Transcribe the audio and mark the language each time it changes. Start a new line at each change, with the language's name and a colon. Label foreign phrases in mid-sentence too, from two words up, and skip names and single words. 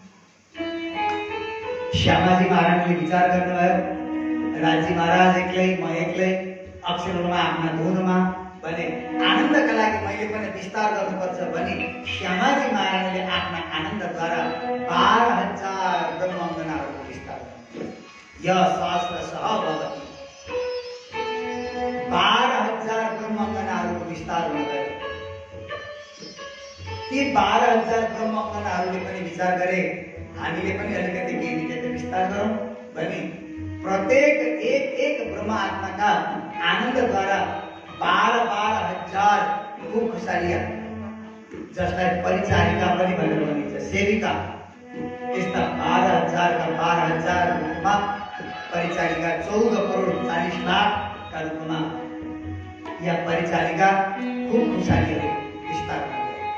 Nepali: श्यामाजी महारानीले विचार गर्नुभयो, राज्य महाराज एक्लै, म एक्लै, अक्षर ब्रह्म आफ्ना धुनमा भने आनन्दका लागि मैले पनि विस्तार गर्नुपर्छ भनी श्यामाजी महारानीले आफ्ना आनन्दद्वारा 12,000 ब्रह्माङ्गनाहरूको विस्तार गर्नुभयो।
Sanskrit: यह सहस्रशः भवति,
Nepali: 12,000 ब्रह्माङ्गनाहरूको विस्तार हुन गयो। ती 12,000 ब्रह्माङ्गनाहरूले पनि विचार गरे, हामीले पनि अलिकति केही विस्तार गरौँ भनी प्रत्येक एक ब्रह्म आत्माका आनन्दद्वारा 12,000 खुशालिया, जसलाई परिचारिका पनि भनेर भनिन्छ, सेविका, यस्ता 12,000 का 12,000 रूपमा परिचारिका 14 करोड 40 लाखका रूपमा या परिचारिका खूब खुशालीहरू विस्तार गर्दै।